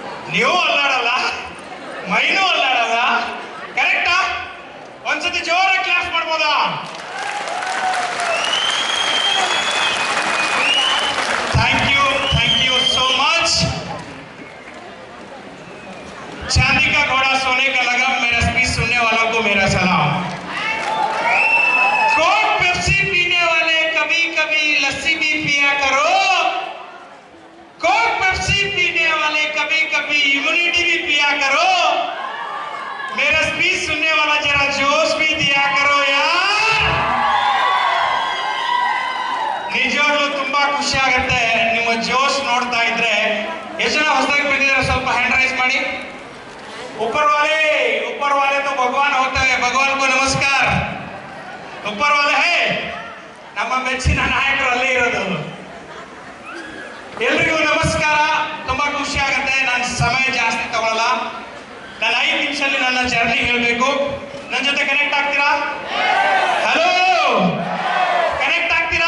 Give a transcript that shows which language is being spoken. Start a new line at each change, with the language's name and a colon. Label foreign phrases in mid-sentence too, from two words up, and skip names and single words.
Kannada: ನೀವು ಅಲ್ಲಾಡಲ್ಲ, ಮೈನೂ ಅಲ್ಲಾಡಲ್ಲ. ಕರೆಕ್ಟಾ? ಒಂದ್ಸತಿ ಜೋರಾಗಿ ಕ್ಲಾಸ್ ಮಾಡ್ಬೋದಾ?
English: thank you so much.
Hindi: चांदी का घोड़ा सोने का लगा, मेरा स्पीच सुनने वालों को मेरा सलाम. कोक पेप्सी पीने वाले कभी कभी लस्सी भी पिया करो. कोक पेप्सी पीने वाले कभी कभी इम्यूनिटी भी पिया करो. मेरा स्पीच सुनने वाला जरा जोश भी दिया करो यार.
Kannada: ನಿಜವಾಗ್ಲೂ ತುಂಬಾ ಖುಷಿ ಆಗುತ್ತೆ ನಿಮ್ಮ ಜೋಶ್ ನೋಡ್ತಾ ಇದ್ರೆ. ಎಷ್ಟು ಜನ ಹೊಸದಾಗಿ ಬಂದಿದ್ದಾರೆ ಸ್ವಲ್ಪ
English: hand raise
Kannada: ಮಾಡಿ.
Hindi: ऊपर वाले तो भगवान होता है, भगवान को नमस्कार. ऊपर वाले है
Kannada: ನಮ್ಮ ಮೆಚ್ಚಿನ ನಾಯಕರು ಅಲ್ಲೇ ಇರೋದು. ಎಲ್ರಿಗೂ ನಮಸ್ಕಾರ. ತುಂಬಾ ಖುಷಿ ಆಗುತ್ತೆ. ನಾನು ಸಮಯ ಜಾಸ್ತಿ ತಗೊಳ್ಳಲ್ಲ. ನಾನು 5 ನಿಮಿಷದಲ್ಲಿ ನನ್ನ ಜರ್ನಿ ಹೇಳಬೇಕು. ನನ್ನ ಜೊತೆ ಕನೆಕ್ಟ್ ಆಗ್ತೀರಾ? ಹಲೋ, ಕನೆಕ್ಟ್ ಆಗ್ತೀರಾ?